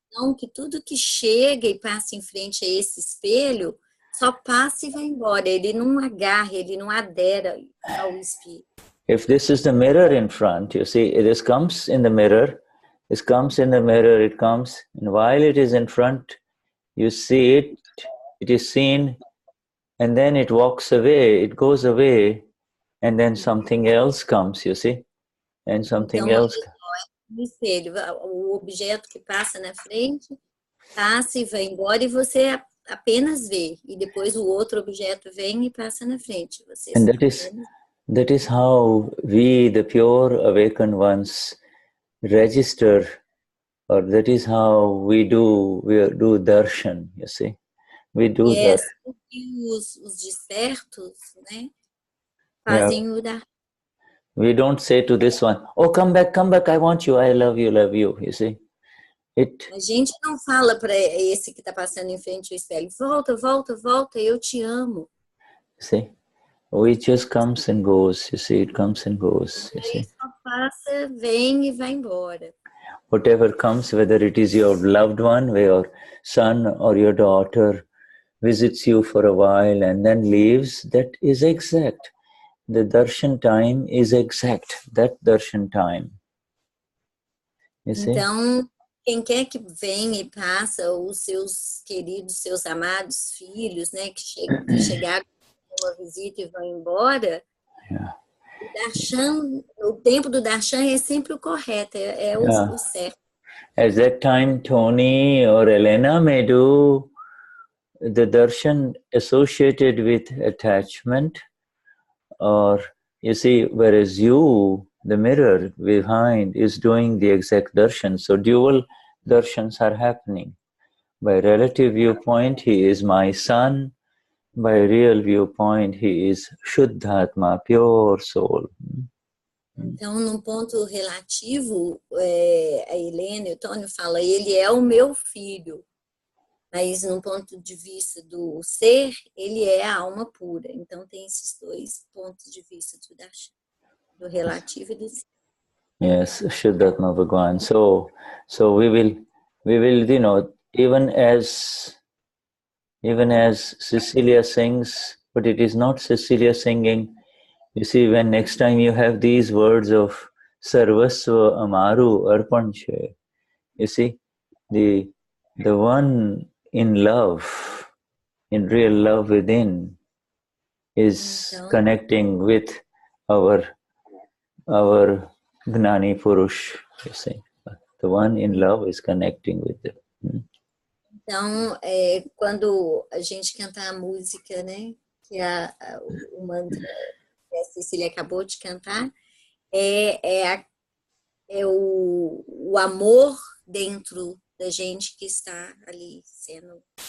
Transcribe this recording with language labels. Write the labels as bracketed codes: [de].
[pt] Então, que tudo que chega e passa em frente a esse espelho, só passa e vai embora. Ele não agarra, ele não adera ao espelho. [en] If this is the mirror in front, you see, this comes in the mirror, this comes in the mirror, it comes, and while it is in front, you see it, it is seen, and then it walks away, it goes away, and then something else comes, you see, and something [pt] Então, [en] else. [pt] no espelho, o objeto que passa na frente, passa e vai embora, e você apenas vê. E depois o outro objeto vem e passa na frente. Você [en] And that is how we, the pure awakened ones, register, or that is how we do darshan, you see. We do that. [pt] Os despertos, né, fazem o darshan. [en] We don't say to this one, oh, come back, I want you, I love you, you see. [pt] A gente não fala para esse que está passando em frente ao espelho, volta, volta, volta, eu te amo. [en] See, it just comes and goes, you see, it comes and goes, you see. [pt] Ele só passa, vem e vai embora. [en] Whatever comes, whether it is your loved one, your son or your daughter visits you for a while and then leaves, that is exact. The darshan time is exact, that darshan time. You see? [pt] Então, quem quer que venha e passa, os seus queridos, seus amados filhos, né, que chegaram uma visita e vão embora, o darshan, o tempo do darshan é sempre o correto, é o certo. [en] At that time, Tony or Elena may do the darshan associated with attachment, or you see, whereas you, the mirror behind, is doing the exact darshan. So dual darshans are happening. By relative viewpoint, he is my son. By real viewpoint, he is Shuddhatma, pure soul. [pt] Então, num ponto relativo, a Helena e o Tônio falam, ele é o meu filho. Mas, num ponto de vista do ser, ele é a alma pura. Então, tem esses dois pontos de vista do darshan, do relativo e do ser. [en] Yes, Shuddhatma Bhagwan. So we will, you know, even as Cecilia sings, but it is not Cecilia singing. You see, when next time you have these words of Sarwaswa Amaru Arpanche, you see, the one in love, in real love within, is connecting with our Gnani Purush, you see. The one in love is connecting with them. [pt] Então, quando a gente canta a música, né, que o mantra que a Cecília acabou de cantar, é o amor dentro da gente que está ali sendo.